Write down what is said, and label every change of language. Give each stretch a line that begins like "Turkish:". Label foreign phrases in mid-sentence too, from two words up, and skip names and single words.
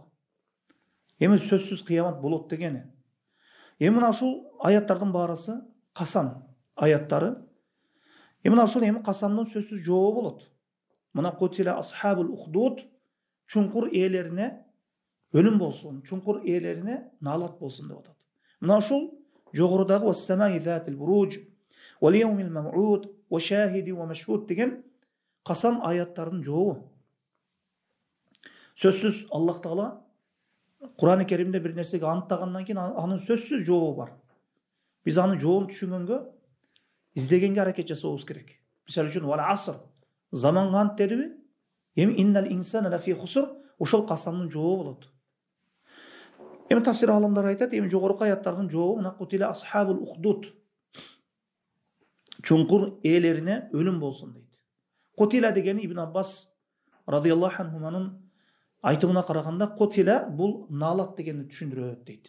Kyrgyz: Эми сөзсүз кыямат болот дегени. Эми мына ушул аяттардын баарысы касам аяттары. Эми мына ушул касамдын сөзсүз жообу болот. Мына
Arabic: قتل أصحاب الأخدود,
Kyrgyz: чуңкур ээлерине өлүм болсун, чуңкур ээлерине наалат болсун деп атат. Мына ушул жогорудагы
Arabic: والسماء ذات البروج, واليوم الموعود وشاهد ومشهود
Kyrgyz: деген касам аяттардын жообу. Сөзсүз Аллах Таала Кур'ан-ы Керимде бир нерсеге анттагандан кийин анын сөзсүз жообу бар. Биз анын жообун түшүнгөнгө, издегенге аракет жасообуз керек. Мисалы үчүн
Arabic: والعصر
Kyrgyz: заманга ант дедиби? Эми
Arabic: إن الإنسان لفي خسر
Kyrgyz: ошол касамдын жообу болот. Эми тафсир алымдар айтат, эми жогорку аяттардын жообу мына
Arabic: قتل أصحاب الأخدود.
Kyrgyz: Чуңкур ээлерине өлүм болсун дейт. Кутила дегени Ибн Аббас
Arabic: رضي الله عنهما
Kyrgyz: айтымына караганда кутила бул наалат дегенди түшүндүрөт дейт.